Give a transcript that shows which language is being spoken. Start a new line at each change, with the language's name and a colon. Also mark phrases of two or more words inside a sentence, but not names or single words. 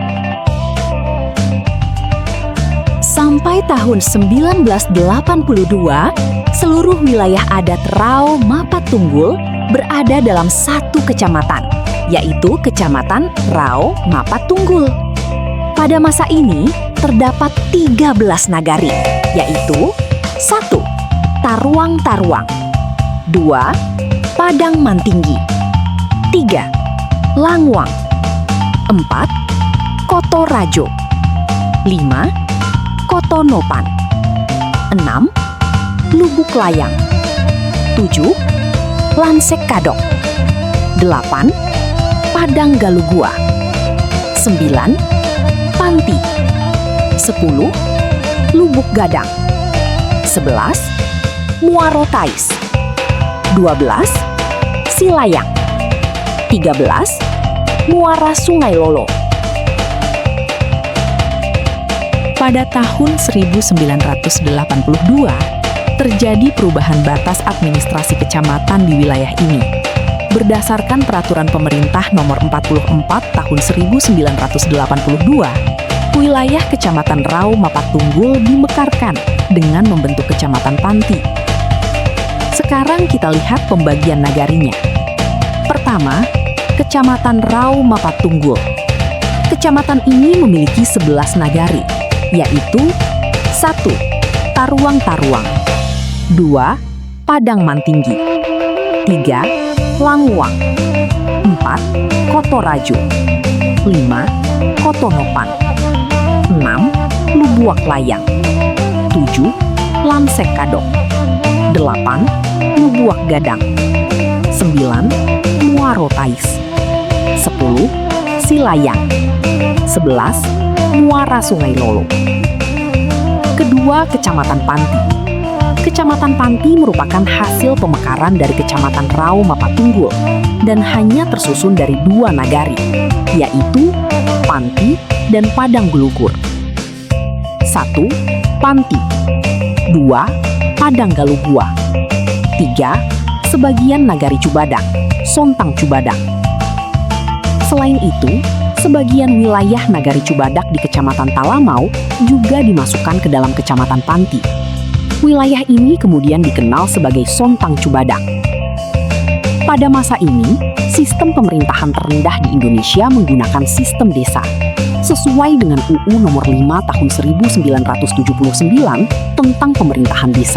Indonesian: Sampai tahun 1982, seluruh wilayah adat Rau Mapat Tunggul berada dalam 1 kecamatan, yaitu Kecamatan Rau Mapat Tunggul. Pada masa ini, terdapat 13 nagari, yaitu 1. Taruang-Taruang, 2. Padang Mantinggi, 3. Langwang, 4. Koto Rajo, 5. Koto Nopan, 6. Lubuk Layang, 7. Lansek Kadok, 8. Padang Galugua, 9. Panti, 10. Lubuk Gadang, 11. Muaro Tais, 12. Silayang, 13. Muara Sungai Lolo. Pada tahun 1982, terjadi perubahan batas administrasi kecamatan di wilayah ini. Berdasarkan Peraturan Pemerintah Nomor 44 Tahun 1982, wilayah Kecamatan Rau Mapat Tunggul dimekarkan dengan membentuk Kecamatan Panti. Sekarang kita lihat pembagian nagarinya. Pertama, Kecamatan Rau Mapat Tunggul. Kecamatan ini memiliki 11 nagari, yaitu 1. Taruang-Taruang, 2. Padang Mantinggi, 3. Langwang, 4. Koto Rajo, 5. Koto Nopan, 6. Lubuk Layang, 7. Lansek Kadok, 8. Lubuk Gadang, 9. Muaro Tais, 10. Silayang, 11. Muara Sungai Lolo. Kedua, Kecamatan Panti. Kecamatan Panti merupakan hasil pemekaran dari Kecamatan Rau Mapat Tunggul dan hanya tersusun dari 2 nagari, yaitu Panti dan Padang Gelugur. 1. Panti, 2. Padanggalugua. 3. Sebagian Nagari Cubadak, Sontang Cubadak. Selain itu, sebagian wilayah Nagari Cubadak di Kecamatan Talamau juga dimasukkan ke dalam Kecamatan Panti. Wilayah ini kemudian dikenal sebagai Sontang Cubadak. Pada masa ini, sistem pemerintahan terendah di Indonesia menggunakan sistem desa, sesuai dengan UU Nomor 5 Tahun 1979 tentang pemerintahan desa.